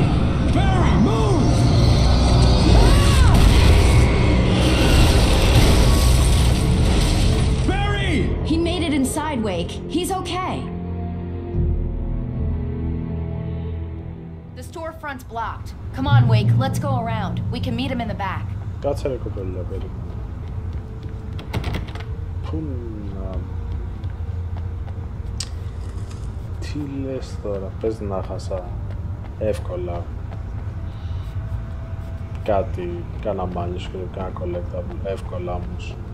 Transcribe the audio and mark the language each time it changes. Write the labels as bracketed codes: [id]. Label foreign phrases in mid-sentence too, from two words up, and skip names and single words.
[en] Barry, move! Barry! He made it inside, Wake. He's okay. The storefront's blocked. Come on, Wake. Let's go around. We can meet him in the back. [el] Κάτσε ρε κοπέλα, περίπου. Πού να... Τι λες τώρα, πες να χάσα εύκολα κάτι, κάνα manuscript, κάνα collectable, εύκολα όμως.